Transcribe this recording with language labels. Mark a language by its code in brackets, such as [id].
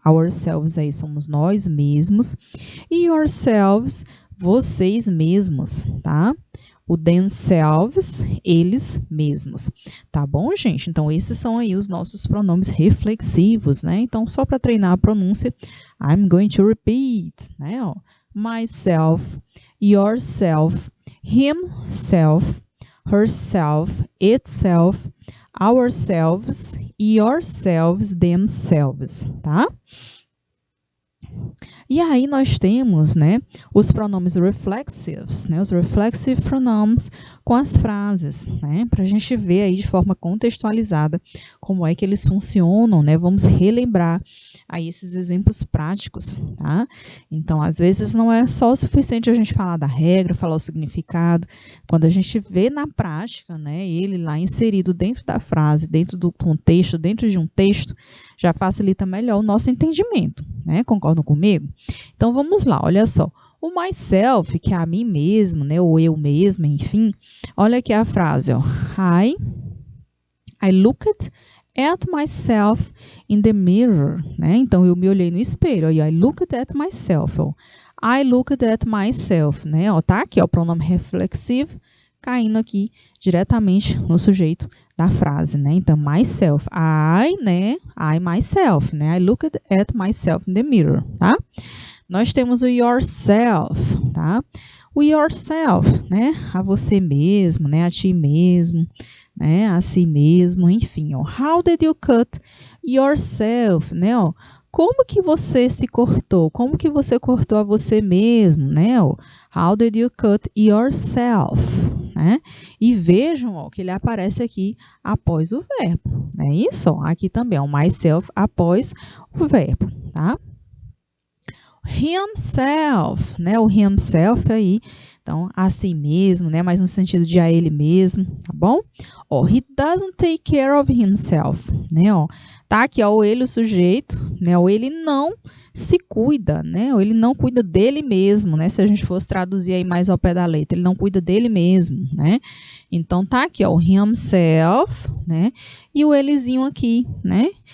[pt] Ourselves aí somos nós mesmos. E yourselves, vocês mesmos, tá? O themselves, eles mesmos. Tá bom, gente? Então, esses são aí os nossos pronomes reflexivos, né? Então, só para treinar a pronúncia, [en] I'm going to repeat, [pt] né? [en] Ó, myself, yourself, himself, herself, itself, ourselves, yourselves, themselves, tá? [pt] E aí nós temos, né, os pronomes reflexivos, né, os reflexive pronouns com as frases, né, para a gente ver aí de forma contextualizada como é que eles funcionam, né, vamos relembrar aí esses exemplos práticos, tá? Então, às vezes não é só o suficiente a gente falar da regra, falar o significado, quando a gente vê na prática, né, ele lá inserido dentro da frase, dentro do contexto, dentro de um texto, já facilita melhor o nosso entendimento, né? Concordam comigo? Então, vamos lá, olha só. O myself, que é a mim mesmo, né? Ou eu mesma, enfim. Olha aqui a frase, ó. [en] I looked at myself in the mirror, né? [pt] Então, eu me olhei no espelho. [en] I looked at myself, [pt] ó. I looked at myself, né? Ó, tá aqui, ó, o pronome reflexivo caindo aqui diretamente no sujeito da frase, né? Então, myself, né? [en] I, myself, né? I looked at myself in the mirror, tá? [pt] Nós temos o yourself, tá? O yourself, né? A você mesmo, né? A ti mesmo, né? A si mesmo, enfim, ó. [en] How did you cut yourself, né? [pt] Ó, como que você se cortou? Como que você cortou a você mesmo, né? Ó, [en] how did you cut yourself? [pt] né? E vejam, ó, que ele aparece aqui após o verbo, não é isso? Ó, aqui também, o myself após o verbo, tá? Himself, né? O himself aí, então, a si mesmo, né? Mas no sentido de a ele mesmo, tá bom? [en] Ó, he doesn't take care of himself, né? [pt] Ó, tá aqui, ó, o ele, o sujeito, né? O ele não se cuida, né? Ou ele não cuida dele mesmo, né? Se a gente fosse traduzir aí mais ao pé da letra, ele não cuida dele mesmo, né? Então, tá aqui, ó, o himself, né? E o elezinho aqui, né?